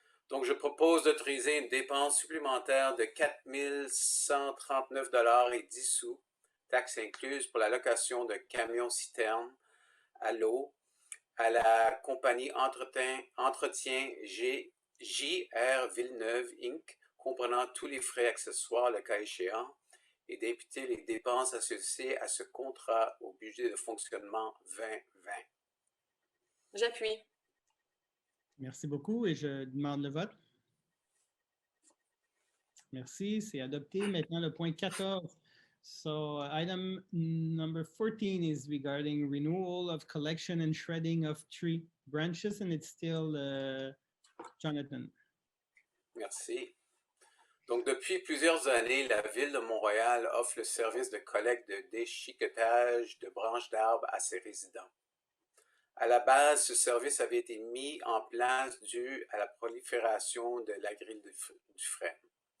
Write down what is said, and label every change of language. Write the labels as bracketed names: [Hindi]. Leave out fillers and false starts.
[French] Donc, je propose d'autoriser une dépense supplémentaire de 4 139,10 $, taxes incluses, pour la location de camions-citernes à l'eau à la compagnie Entretien JR Villeneuve Inc., comprenant tous les frais accessoires le cas échéant, et d'imputer les dépenses associées à ce contrat au budget de fonctionnement 2020. J'appuie. Merci beaucoup et je demande le vote. Merci, c'est adopté. Maintenant, le point 14. [English] So, item number 14 is regarding renewal of collection and shredding of tree branches, and it's still Jonathan. [French] Merci. Donc, depuis plusieurs années, la Ville de Montréal offre le service de collecte de déchiquetage de branches d'arbres à ses résidents. À la base, ce service avait été mis en place dû à la prolifération de la grille du frêne.